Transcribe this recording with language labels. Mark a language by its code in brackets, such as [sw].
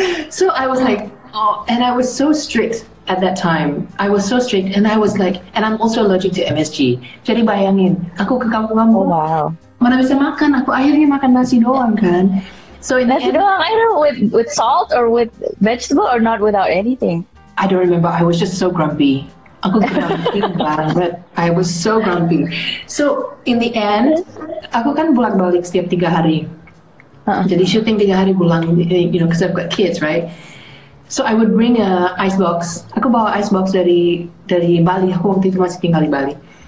[en] So I was like, and I was so strict. At that time, I was so strict, and I was like, and I'm also allergic to MSG. [id] Jadi bayangin, aku ke kampung-kampung, mana bisa makan? Aku akhirnya makan nasi doang kan. [en] So [id] nasi doang, [en] I know, with salt or with vegetable or not without anything. I don't remember. I was just so grumpy. [id] Aku grumpy banget. [en] I was so grumpy. So in the end, [id] aku kan bolak-balik setiap 3 hari. Jadi syuting 3 hari pulang, [en] because I've got kids, right? So I would bring a ice box. [id] Aku bawa ice box dari Bali. Aku waktu itu masih tinggal di Bali.